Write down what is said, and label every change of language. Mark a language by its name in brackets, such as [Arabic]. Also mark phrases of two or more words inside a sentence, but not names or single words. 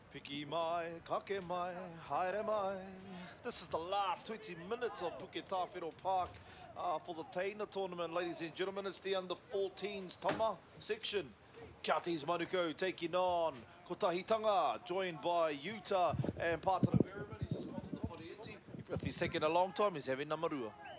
[Māori] Hiki mai, kake mai, haere mai. [English] This is the last 20 minutes of Puke Tāwhero Park for the Teina tournament, ladies and gentlemen. It's the under-14s Tama section. Kia Tis Manuko taking on ko Tahitanga, joined by Utah and Pātara Berriman. He's just gone to the whareiti. If he's taking a long time, he's having namarua.